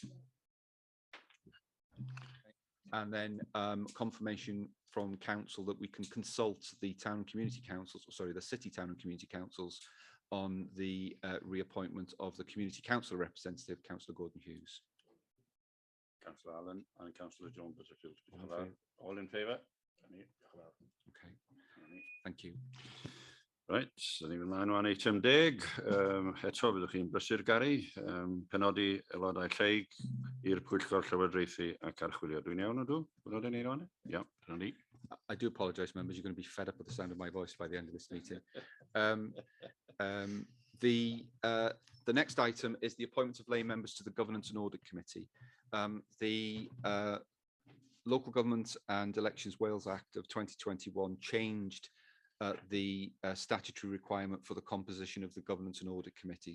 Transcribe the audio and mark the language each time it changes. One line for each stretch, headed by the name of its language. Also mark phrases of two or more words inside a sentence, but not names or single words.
English: And then confirmation from council that we can consult the town and community councils, sorry, the city town and community councils on the reappointment of the community council representative, Councillor Gordon Hughes. Councillor Allen and Councillor John Butterfield. All in favour? Okay, thank you. Right, so
Welsh: ni ymlaen wan eitem 10. Eto byddwch chi'n brysur Gary. Penodi aelodau lleig i'r Pwyllgor Llywodraethu ac Archwilio. Dwi'n iawn ydw? Byddwch chi'n ei ron? Yeah, Penodi.
English: I do apologise, members. You're going to be fed up with the sound of my voice by the end of this meeting. The next item is the appointment of lay members to the Governance and Audit Committee. The Local Government and Elections Wales Act of 2021 changed the statutory requirement for the composition of the Governance and Audit Committee.